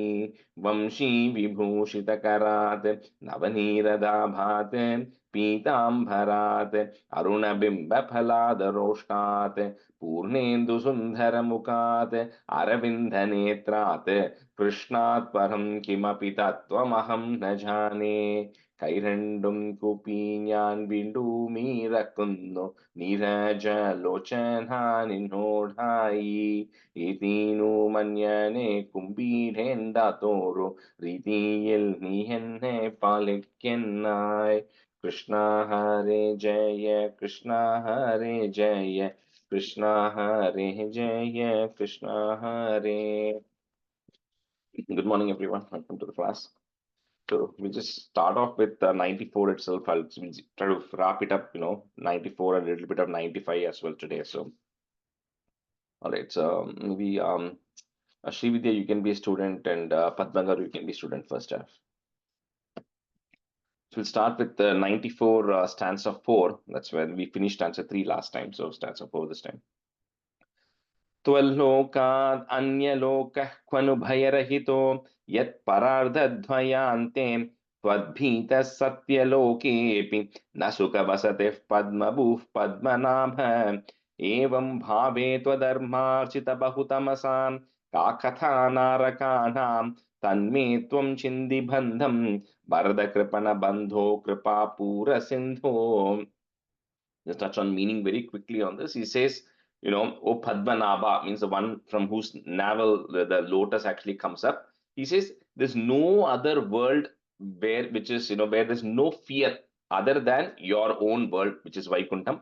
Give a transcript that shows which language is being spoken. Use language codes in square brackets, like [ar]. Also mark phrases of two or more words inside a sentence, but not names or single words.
[sa] वंशी विभूषितकरात् नवनीरदाभात् पीताम्बरात् अरुणबिम्बफलादरोष्णात् पूर्णेन्दुसुन्दरमुखात् अरविन्दनेत्रात् कृष्णात् परं किमपि तत्त्वमहं न जाने। [ml] കൈരണ്ടും കൂപ്പി ഞാൻ വീണ്ടുമീറക്കുന്നു നീരജലോചന നിന്നോടായി. ഇതിനു മഞ്ഞനെ കുമ്പിടേണ്ടാത്തോരു രീതിയിൽ നീ എന്നെ പാലിക്കുന്നായി. [sa] കൃഷ്ണ ഹരേ ജയ കൃഷ്ണ ഹരേ ജയ Krishna Hare Jaya Krishna Hare. [en] Good morning, everyone. Welcome to the class. So we just start off with 94 itself. We'll try to wrap it up, 94 and a little bit of 95 as well today. So, all right. So maybe Srividya, you can be a student, and Padmangar, you can be student first. So we'll start with the 94 stanza 4. That's where we finished stanza 3 last time. So stanza 4 this time. [sa] त्वल्लोकाद् अन्यलोकः क्वनु भयरहितो यत्परार्धद्वयान्ते त्वद्भीतः सत्यलोकेऽपि न सुखवसतिः पद्मभूः पद्मनाभ। एवं भवे त्वदर्मर्चिता बहुतमसां का कथा नरकाणां तन्मे त्वं छिन्धि बन्धं भरद कृपण बन्धो कृपा पूर सिन्धो. [en] Just touch on meaning very quickly on this. He says, O Padmanabha means the one from whose navel the lotus actually comes up. He says, there's no other world which is, where there's no fear other than your own world, which is Vaikuntham.